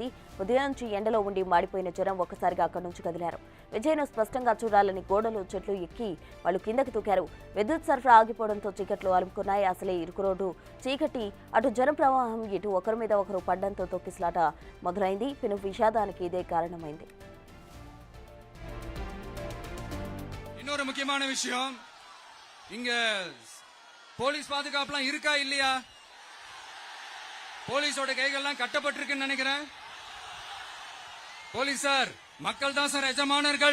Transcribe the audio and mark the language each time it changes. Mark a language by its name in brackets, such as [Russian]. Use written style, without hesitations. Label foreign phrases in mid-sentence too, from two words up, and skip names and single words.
[Telugu] ఉదయం నుంచి ఎండలో ఉండి మాడిపోయిన జనం ఒక్కసారిగా అక్కడి నుంచి కదిలారు. విజయ్ను స్పష్టంగా చూడాలని గోడలు, చెట్లు ఎక్కి వాళ్ళు కిందకి దూకారు. విద్యుత్ సరఫరా ఆగిపోవడంతో చీకట్లు అలుముకున్నాయి. అసలే ఇరుకు రోడ్డు, చీకటి, అటు జన ప్రవాహం, ఇటు ఒకరి మీద ఒకరు పడ్డంతో తొక్కిసలాట మొదలైంది. పెను విషాదానికి ఇదే కారణమైంది. [Tamil] இன்னொரு முக்கியமான விஷயம், இங்க போலீஸ் பாதுகாப்புலாம் இருக்கா இல்லையா? போலீஸோட கைகள்லாம் கட்டப்பட்டிருக்குன்னு நினைக்கிறேன். போலீஸ் சார், மக்கள் தான் சார் எஜமானர்கள்.